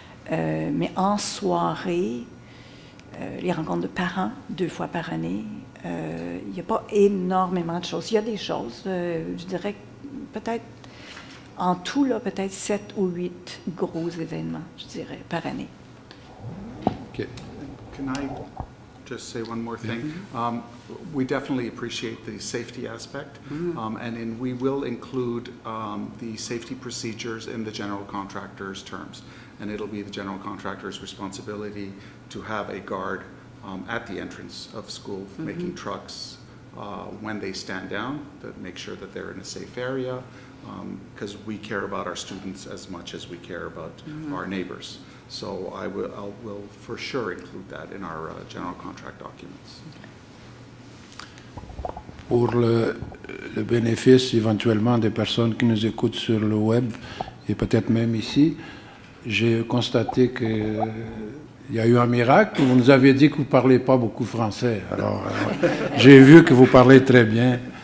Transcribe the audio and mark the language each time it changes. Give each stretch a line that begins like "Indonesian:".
French: Mais en soirée, les rencontres de parents, 2 fois par année, il n'y a pas énormément de choses. Il y a des choses, je dirais peut-être, en tout, là, peut-être 7 ou 8 gros événements, je dirais, par année.
English: OK. Can I just say one more thing? We definitely appreciate the safety aspect, and we will include the safety procedures in the general contractor's terms, and it'll be the general contractor's responsibility to have a guard at the entrance of school, making trucks when they stand down, to make sure that they're in a safe area, because we care about our students as much as we care about our neighbors. So I will for sure include that in our general contract documents.
French: Pour le bénéfice éventuellement des personnes qui nous écoutent sur le web et peut-être même ici, j'ai constaté qu'il y a eu un miracle. Vous nous aviez dit que vous ne parlez pas beaucoup français. Alors, j'ai vu que vous parlez très bien.